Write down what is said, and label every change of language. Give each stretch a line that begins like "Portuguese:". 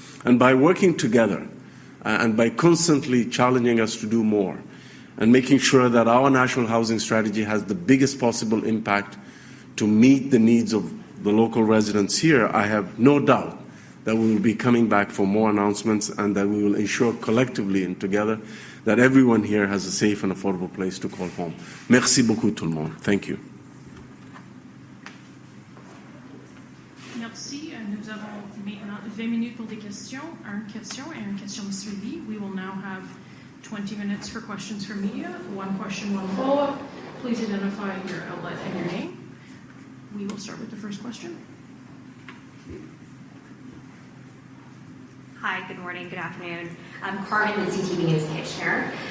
English: And by working together and by constantly challenging us to do more, and making sure that our national housing strategy has the biggest possible impact to meet the needs of the local residents here, I have no doubt that we will be coming back for more announcements and that we will ensure collectively and together that everyone here has a safe and affordable place to call home.
French: Merci beaucoup tout le monde.
English: Thank you.
French: Merci. Nous avons maintenant 20 minutes pour des questions, une question et une question de suivi.
English: We will now have 20 minutes for questions from media. One question, one follow-up. Please identify your outlet and your name. We will start with the first question. Hi, good morning, good afternoon. I'm Carmen with CTV News Kitchener.